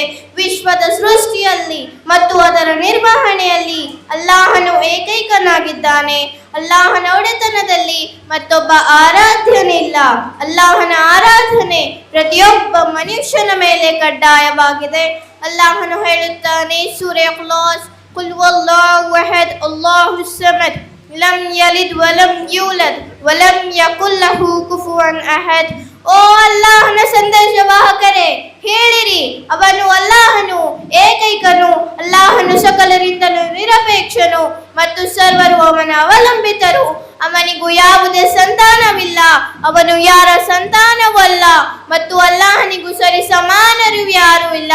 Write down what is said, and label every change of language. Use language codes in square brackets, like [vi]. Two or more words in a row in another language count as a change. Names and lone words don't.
[kn] ವಿಶ್ವದ ಸೃಷ್ಟಿಯಲ್ಲಿ ಮತ್ತು ಅದರ ನಿರ್ವಹಣೆಯಲ್ಲಿ ಅಲ್ಲಾಹನು ಏಕೈಕನಾಗಿದ್ದಾನೆ. ಅಲ್ಲಾಹನ ಒಡೆತನದಲ್ಲಿ ಮತ್ತೊಬ್ಬ ಆರಾಧ್ಯನಿಲ್ಲ. ಅಲ್ಲಾಹನ ಆರಾಧನೆ ಪ್ರತಿಯೊಬ್ಬ ಮನುಷ್ಯನ ಮೇಲೆ ಕಡ್ಡಾಯವಾಗಿದೆ. ಅಲ್ಲಾಹನು ಹೇಳುತ್ತಾನೆ, ಸೂರೆ ಇಖ್ಲಾಸ್, [ar] قل والله احد الله الصمد لم يلد ولم يولد ولم يكن له كفوا احد. [kn] ಓ ಅಲ್ಲಾಹನ ಸಂದೇಶವಾಹಕರೇ, ಹೇಳಿರಿ, ಅವನು ಅಲ್ಲಾಹನು ಏಕೈಕನು. ಅಲ್ಲಾಹನು ಸಕಲರಿಂದಲೂ ನಿರಪೇಕ್ಷನು ಮತ್ತು ಸರ್ವರು ಅವನ ಅವಲಂಬಿತರು. ಅವನಿಗೂ ಯಾವುದೇ ಸಂತಾನವಿಲ್ಲ, ಅವನು ಯಾರ ಸಂತಾನವಲ್ಲ ಮತ್ತು ಅಲ್ಲಾಹನಿಗೂ ಸರಿ ಸಮಾನರು ಯಾರೂ ಇಲ್ಲ.